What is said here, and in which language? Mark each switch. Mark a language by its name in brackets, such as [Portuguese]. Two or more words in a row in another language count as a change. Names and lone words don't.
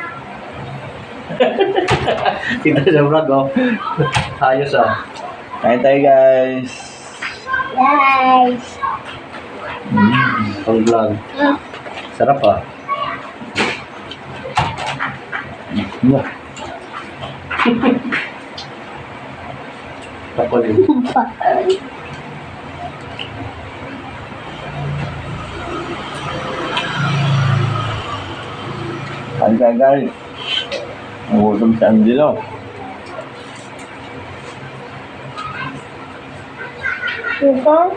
[Filipino] Kita sa vlog, oh. Ayos, ah. Kain tayo, guys. Guys. Pang vlog. Sarap, ah. Wah. [Indonesian] Apa nih? [Filipino] Kain tayo, guys. Nagutom si Angelo. Ito?